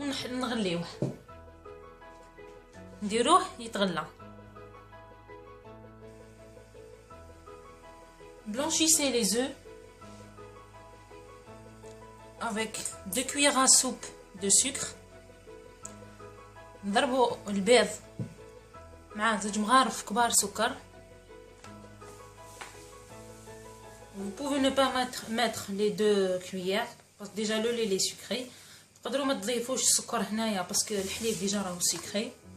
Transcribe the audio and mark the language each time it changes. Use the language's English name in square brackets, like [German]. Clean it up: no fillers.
[Arabic] نغليوه, نديروه يتغلى. [French] Blanchissez les œufs avec 2 cuillères à soupe de sucre. [Arabic] نضربوا البيض مع 2 مغارف كبار سكر. [French] Vous pouvez ne pas mettre les 2 cuillères parce que déjà le lait est sucré. [Arabic] تقدروا ما تضيفوش السكر هنايا باسكو الحليب ديجا راهو سكري.